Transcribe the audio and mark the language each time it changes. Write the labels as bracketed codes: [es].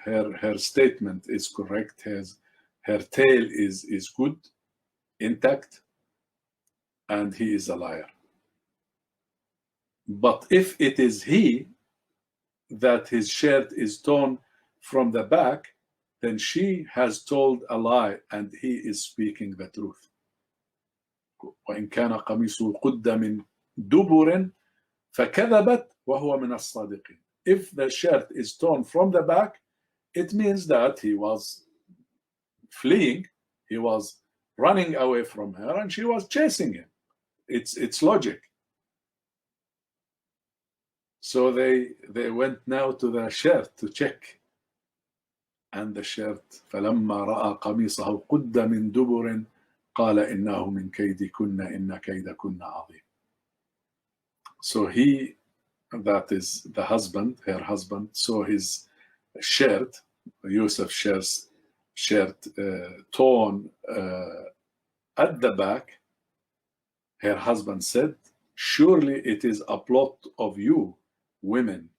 [en] Her statement is correct. Her tale is good, intact, and he is a liar. But if it is he that his shirt is torn from the back, then she has told a lie and he is speaking the truth. [ar] وإن كان قميصه قد من دبر فكذبت وهو من الصادقين. [en] If the shirt is torn from the back, it means that he was fleeing, he was running away from her, and she was chasing him. It's logic. So they went now to the shirt to check. And the shirt, [ar] فلما رأى قميصه قد من دبر قال إنه من كيدكن إن كيدكن عظيم. [en] So he, that is the husband, her husband, saw his shirt, Yusuf's shirt torn at the back. Her husband said, surely it is a plot of you, women.